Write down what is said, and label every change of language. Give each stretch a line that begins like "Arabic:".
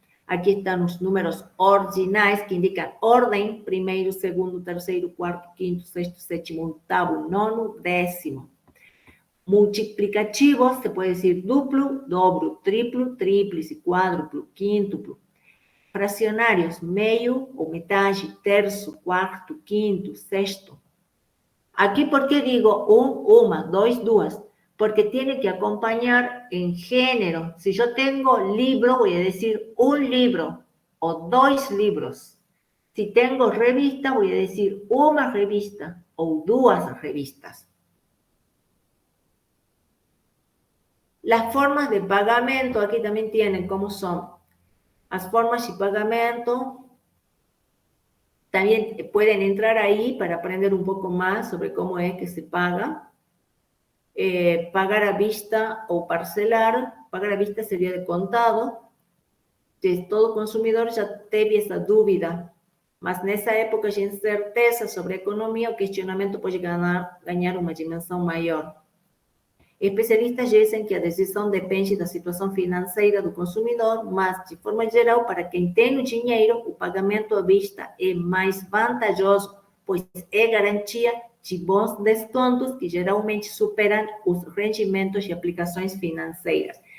Spanish: Aquí están los números
Portuguese: ordinais,
Spanish: que indican orden,
Portuguese: primeiro, segundo, terceiro, quarto, quinto, sexto, sétimo, octavo, nono, décimo. Multiplicativos,
Spanish: se puede decir
Portuguese: duplo, dobro, triplo, tríplice, cuádruplo, quíntuplo. Fracionários, meio ou metade, terço, quarto, quinto, sexto.
Spanish: Aquí, ¿por qué digo una, dos, duas? Porque tiene que acompañar en género. Si yo tengo libro, voy a decir un libro o dos libros. Si tengo revista, voy a decir una revista o dos revistas. Las formas de pagamento, aquí también tienen cómo son. Las formas de pagamento también pueden entrar ahí para aprender un poco más sobre cómo es que se paga. Pagar a vista o parcelar. Pagar a vista sería de contado.
Portuguese: Todo consumidor ya teve essa dúvida, mas nessa época de incerteza sobre a economia, o questionamento pode ganhar uma dimensão maior. Especialistas dizem que a decisão depende da situação financeira do consumidor, mas, de forma geral, para quem tem o dinheiro, o pagamento à vista é mais vantajoso, pois é garantia de bons descontos que geralmente superam os rendimentos de aplicações financeiras.